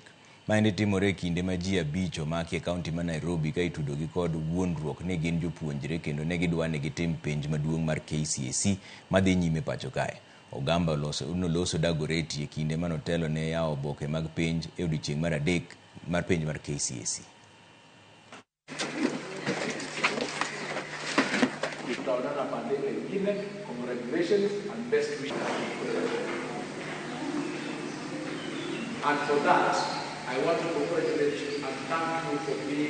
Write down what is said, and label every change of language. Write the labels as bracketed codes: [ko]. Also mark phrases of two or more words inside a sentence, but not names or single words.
[luo] Maendi timore kinde ma ji abich omaki e kaunti ma Nairobi ka itudogi kod wuondruok ni gin jopuonjre kendo ne gidwa ni gitim penj maduong' mar KCSE madhi nyime pacho kae. Ogamba noloso Dagoreti e kinde manotelo ne yawo oboke mag penj e odiechieng' mar adek mar penj mar KCSE. [en] Congratulations and best wishes. And for that, I want to congratulate you and thank you for being.